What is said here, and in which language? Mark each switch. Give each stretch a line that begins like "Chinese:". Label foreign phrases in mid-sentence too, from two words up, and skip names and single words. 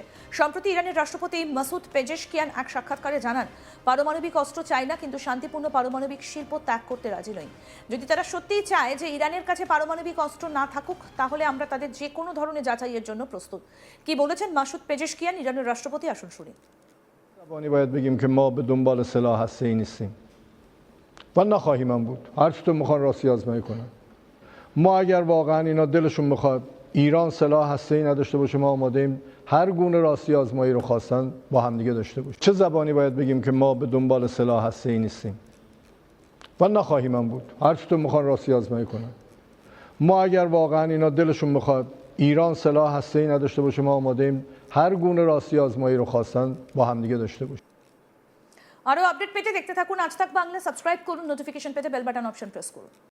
Bangla: সম্প্রতি ইরানের রাষ্ট্রপতি মাসুদ পেজেশকিয়ান এক সাক্ষাৎকারে জানান, পারমাণবিক অস্ত্র চাই না, কিন্তু শান্তিপূর্ণ পারমাণবিক শিল্প ত্যাগ করতে রাজি নই। যদি তারা সত্যিই চায় যে ইরানের কাছে পারমাণবিক অস্ত্র না থাকুক, তাহলে আমরা তাদের যে কোনো ধরনের যাচাইয়ের জন্য প্রস্তুত। কি বলেছেন মাসুদ পেজেশকিয়ান, ইরানের রাষ্ট্রপতি, আসুন শুনি।
Persian: زبانی باید بگیم که ما به دنبال سلاح هسته‌ای نیستیم و نخواهیم هم بود. هر چطور میخوان راستی آزمایی کنن. ما اگر واقعا اینا دلشون میخواد ایران سلاح هسته‌ای نداشته باشه، ما آماده ایم هر گونه راستی آزمایی رو خواستن با هم دیگه داشته باشیم. چه زبانی باید بگیم که ما به دنبال سلاح هسته‌ای نیستیم و نخواهیم هم بود. هر چطور میخوان راستی آزمایی کنن. ما اگر واقعا اینا دلشون میخواد ایران سلاح هسته‌ای نداشته باشه، ما آماده ایم هر گونه راستی آزمایی رو خواستن با هم دیگه داشته باشیم.
Bangla: আরো আপডেট পেতে দেখতে থাকুন আজ তাক বাংলা, সাবস্ক্রাইব করুন, নোটিফিকেশন পেতে
English: bell button option
Bangla: প্রেস করুন।